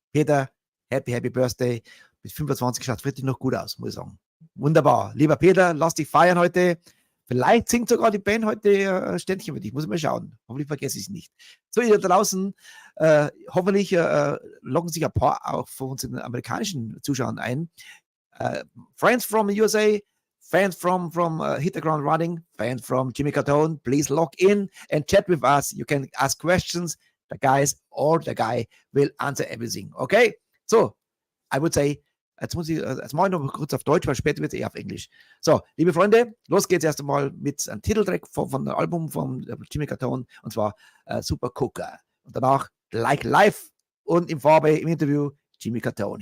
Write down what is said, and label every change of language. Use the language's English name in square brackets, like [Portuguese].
[German] Peter, Happy Birthday. Mit 25 schaut richtig noch gut aus, muss ich sagen. Wunderbar. Lieber Peter, lass dich feiern heute. Vielleicht singt sogar die Band heute Ständchen für dich. Muss ich mal schauen. Hoffentlich vergesse ich es nicht. So, ihr da draußen, hoffentlich loggen sich ein paar auch von unseren amerikanischen Zuschauern ein. [English] Friends from the USA, fans from Hit the Ground Running, fans from Jimmy Katone, please log in and chat with us. You can ask questions. The guy will answer everything. Okay? So, I would say, [German] jetzt mache ich noch kurz auf Deutsch, weil später wird es eher auf Englisch. So, liebe Freunde, los geht's erst einmal mit einem Titeltrack von dem Album von Jimmy Katone, und zwar Super Cooker. Und danach Like Live und in Farbe im Interview Jimmy Katone.